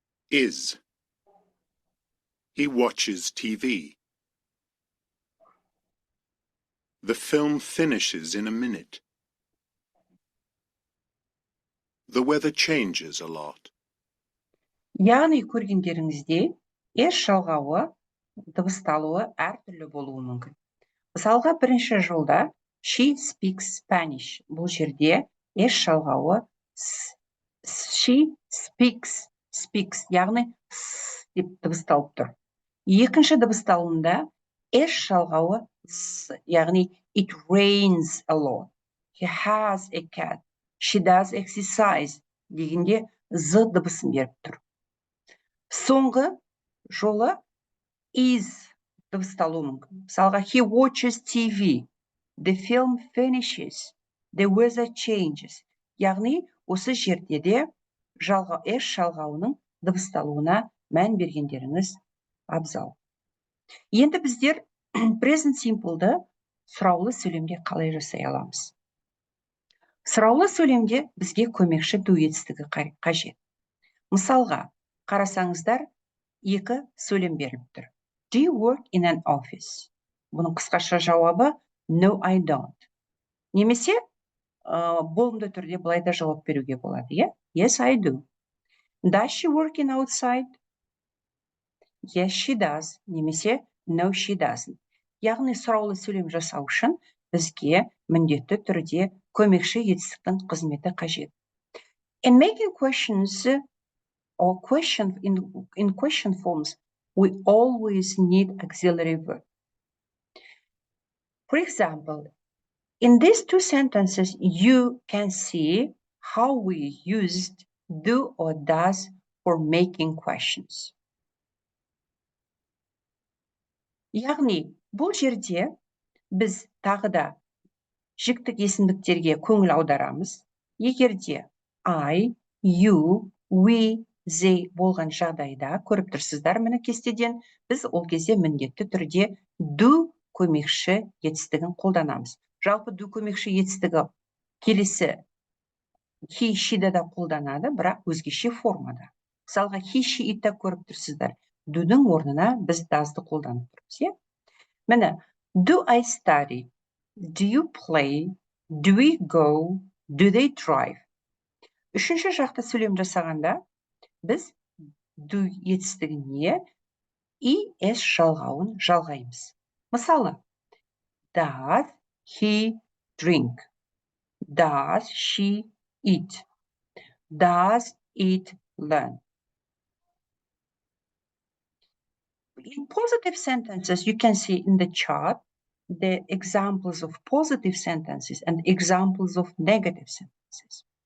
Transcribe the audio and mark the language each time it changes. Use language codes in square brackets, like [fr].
[en] Is. He watches TV. The film finishes in a minute. The weather changes a lot. [kk] Яғни көргендеріңізде S жалғауы, дыбысталуы әртүрлі болуы мүмкін. Мысалға, бірінші жолда [en] she speaks Spanish. [kk] Бұл жерде S жалғауы she speaks, яғни с деп дыбысталып тұр. Екінші дыбысталуында S жалғауы яғни [en] it rains a lot. He has a cat. She does exercise [kk] дегенде з дыбысын беріп тұр. Соңғы жолы is дыбысталуы мүмкін. Мысалға, [en] he watches TV. The film finishes. The weather changes. [kk] Яғни, осы жерде де S жалғауының дыбысталуына мән бергендеріңіз абзал. Енді біздер present simple'ды сұраулы сөйлемде қалай жасай аламыз? Сұраулы сөйлемде бізге көмекші do етістігі қажет. Мысалға, қарасаңыздар, екі сөйлем беріліп тұр. [en] Do you work in an office? [kk] Бұның қысқаша жауабы [en] no, I don't. [kk] Немесе болымды түрде былай да жауап беруге болады. [en] Yes, I do. Does she work in outside? Yes, she does. [kk] Немесе [en] no, she doesn't. [kk] Яғни сұраулы сөйлем жасау үшін бізге міндетті түрде көмекші етістіктің қызметі қажет. [en] In making questions or in question forms, we always need auxiliary verb. For example, in these two sentences, you can see how we used do or does for making questions. [kk] Яғни, бұл жерде біз тағы да жіктік есімдіктерге көңіл аударамыз. Егерде I, you, we, they болған жағдайда, көріп тұрсыздар міне кестеден, біз ол кезде міндетті түрде do көмекші етістігін қолданамыз. Жалпы do көмекші етістігі келесі he, she'ді да қолданады, бірақ өзгеше формада. Мысалға, he, she, itті көріп тұрсыздар. Do'ның орнына біз does'ды қолданып тұрмыз. Міне, [en] do I study? Do you play? Do we go? Do they drive? [kk] Үшінші жақта сөйлем жасағанда, біз do етістігіне es жалғауын жалғаймыз. Мысалы, [en] does he drink? Does she eat? Does it learn? In positive sentences, you can see in the chart the examples of positive sentences and examples of negative sentences.